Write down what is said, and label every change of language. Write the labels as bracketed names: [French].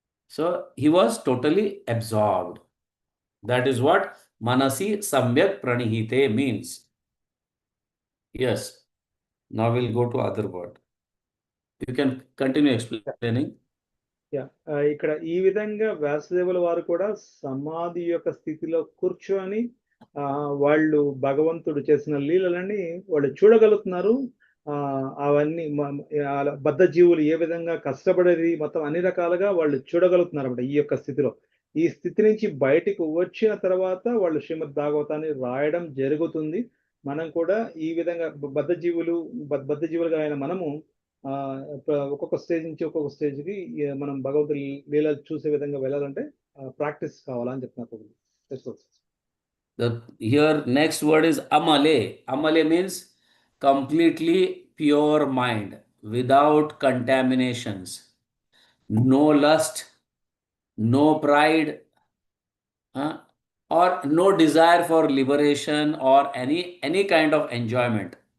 [English] So he was totally absorbed. That is what manasi samyak pranihite means. Yes. Now we'll go to other word. You can continue explaining. [Telugu] ఇక్కడ ఈ విధంగా వ్యాసదేవుల వారు కూడా సమాధి యొక్క స్థితిలో కూర్చొని వాళ్ళు భగవంతుడు చేసిన లీలలని వాళ్ళు చూడగలుగుతున్నారు. అవన్నీ బద్ధ జీవులు ఏ విధంగా కష్టపడేది మొత్తం అన్ని రకాలుగా వాళ్ళు చూడగలుగుతున్నారు అన్నమాట. ఈ యొక్క స్థితిలో ఈ స్థితి నుంచి బయటికి వచ్చిన తర్వాత వాళ్ళు శ్రీమద్ భాగవతాన్ని రాయడం జరుగుతుంది. మనం కూడా ఈ విధంగా బద్ధ జీవులుగా అయిన మనము ఒక్కొక్క స్టేజ్ నుంచి ఒక్కొక్క స్టేజ్కి మనం భగవంతుడి లీలలు చూసే విధంగా వెళ్ళాలంటే ప్రాక్టీస్ కావాలని చెప్తున్నారు. [English] Here next word is amale. Amale means completely pure mind without contaminations, no lust, no pride, uh, or no desire for liberation or any kind of enjoyment.